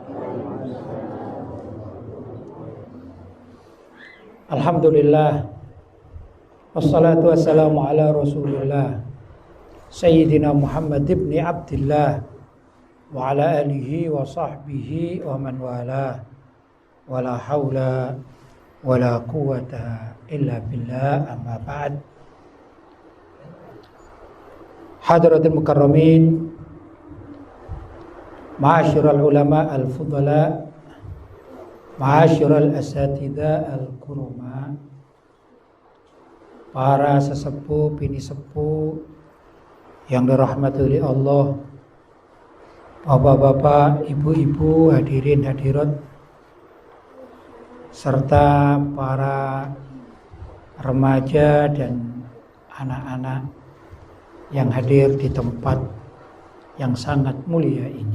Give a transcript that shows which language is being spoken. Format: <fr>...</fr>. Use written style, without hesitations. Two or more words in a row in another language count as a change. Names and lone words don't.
<ar>الحمد لله والصلاة والسلام على رسول الله سيدنا محمد بن عبد الله وعلى آله وصحبه ومن والاه ولا حول ولا قوة إلا بالله أما بعد. حضرة المكرمين معاشر العلماء الفضلاء معاشر الأساتذة الكرماء,</ar> <id>para sesepuh bini sepuh yang dirahmati oleh Allah, bapak-bapak, ibu-ibu, hadirin hadirat, serta para remaja dan anak-anak yang hadir di tempat yang sangat mulia ini.</id>